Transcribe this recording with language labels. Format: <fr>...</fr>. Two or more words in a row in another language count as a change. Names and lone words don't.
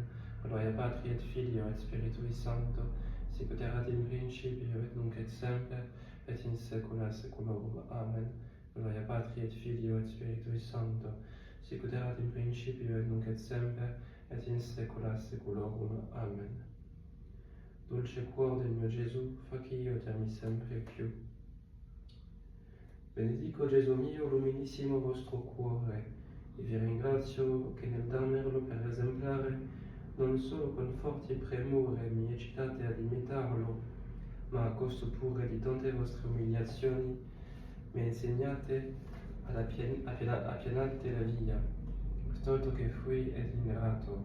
<la>Gloria Patri et Filio et Spiritui Sancto, sicut erat in principio et nunc et semper, et in saecula saeculorum. Amen. Gloria Patri et Filio et Spiritui Sancto, sicut erat in principio et nunc et semper, et in saecula saeculorum. Amen.</la> <it>Dulce cuor del mio Gesù, faci io te mi sempre più. Benedico Gesù mio luminissimo vostro cuore, e vi ringrazio che nel darmelo per esemplare non solo con forti premure mi eccitate ad imitarlo, ma a costo pure di tante vostre umiliazioni mi insegnate ad appianate la via, stolto che fui ed ingrato.</it>